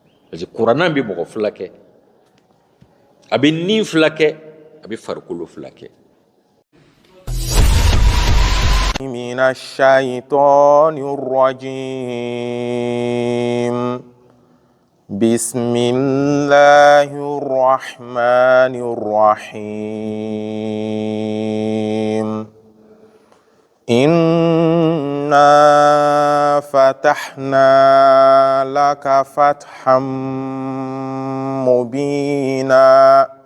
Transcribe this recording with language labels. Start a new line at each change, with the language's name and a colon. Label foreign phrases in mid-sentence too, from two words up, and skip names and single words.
French: parce que
Bambara: kuranna bɛ mɔgɔ fila kɛ, a bɛ nin fila kɛ, a bɛ farikolo fila kɛ.
Arabic: من الشيطان الرجيم بسم الله الرحمن الرحيم إنا فتحنا لك فتحا مبينا